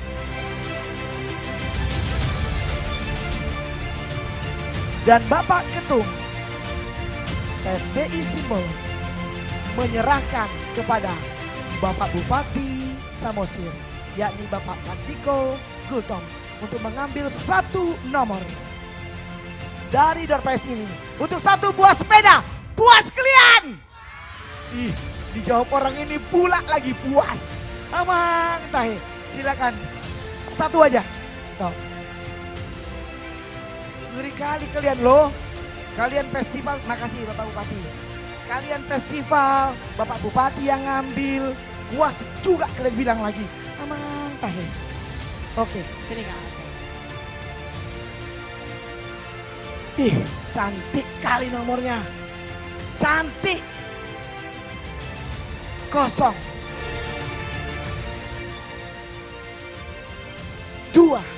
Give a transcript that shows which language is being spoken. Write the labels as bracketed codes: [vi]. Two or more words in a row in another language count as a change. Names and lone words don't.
[id] Dan Bapak Ketum PSBI Simbol menyerahkan kepada Bapak Bupati Samosir, yakni Bapak Andiko Gultom, untuk mengambil 1 nomor dari [en] door prize [id] ini untuk 1 buah sepeda. Puas kalian? Ih, dijawab orang ini pula lagi puas. [bbc] Amang tahe, [id] silakan 1 aja. Tuh. Ngeri kali kalian loh. Kalian festival, makasih Bapak Bupati. Kalian festival, Bapak Bupati yang ngambil. Puas juga kalian bilang lagi. [bbc] Amang tahe. [id] Oke, Sini Kak. ih, cantik kali nomornya. Cantik. 0, 2.